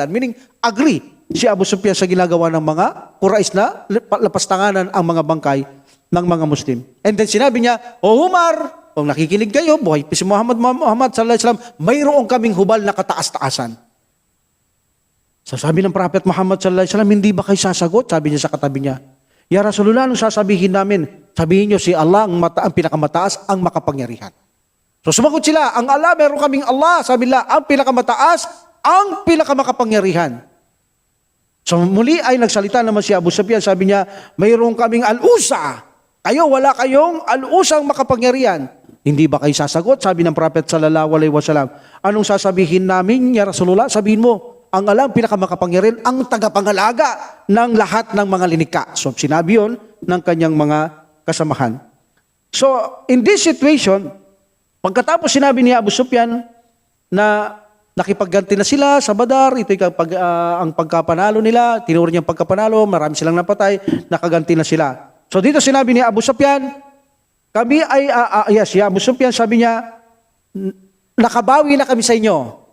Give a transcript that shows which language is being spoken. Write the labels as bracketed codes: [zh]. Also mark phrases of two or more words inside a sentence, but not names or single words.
[tl] Meaning, agree si Abu Sufyan sa ginagawa ng mga Quraysh na lapastanganan ang mga bangkay ng mga Muslim. [en] And then [tl] sinabi niya, O Umar, kung nakikinig kayo, buhay si Muhammad [ar] صلى الله عليه وسلم, [tl] mayroong kaming hubal na kataas-taasan. So sabi ng Prophet Muhammad [ar] صلى الله عليه وسلم, [tl] hindi ba kayo sasagot? Sabi niya sa katabi niya, [ar] يا رسول الله, [tl] anong sasabihin namin? Sabihin niyo si Allah ang pinakamataas, ang makapangyarihan. So sumagot sila, ang Allah, meron kaming Allah. Sabi nila, ang pinakamataas, ang pinakamakapangyarihan. So muli ay nagsalita naman si Abu Sufyan, sabi niya, mayroon kaming al-usa. Kayo, wala kayong al-usang makapangyarihan. Hindi ba kayo sasagot? Sabi ng Prophet [ar] صلى الله عليه وسلم, [tl] anong sasabihin namin, [ar] يا رسول الله? [tl] Sabihin mo, ang alam, pinakamakapangyarihan, ang tagapangalaga ng lahat ng mga linika. So, sinabi yun ng kanyang mga kasamahan. [en] So, in this situation, [tl] pagkatapos sinabi ni Abu Sufyan na nakipagganti na sila sa Badar, ito ang pagkapanalo nila, tinuro niyang pagkapanalo, marami silang napatay, nakaganti na sila. So, dito sinabi ni Abu Sufyan, si Abu Sufyan sabi niya, nakabawi na kami sa inyo.